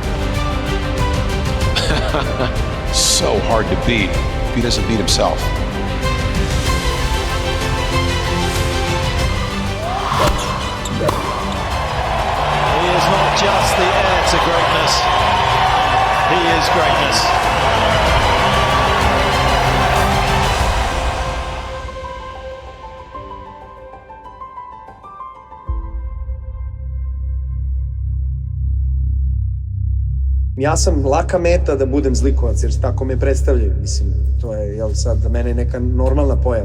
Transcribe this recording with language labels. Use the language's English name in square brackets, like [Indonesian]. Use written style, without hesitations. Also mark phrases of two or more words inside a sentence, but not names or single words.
[English] So hard to beat if he doesn't beat himself. He is not just the heir to greatness. He is greatness. [Serbian] Ja sam laka meta da budem zlikovac, jer tako me predstavljaju, mislim, to je, jel, sad za mene neka normalna pojava.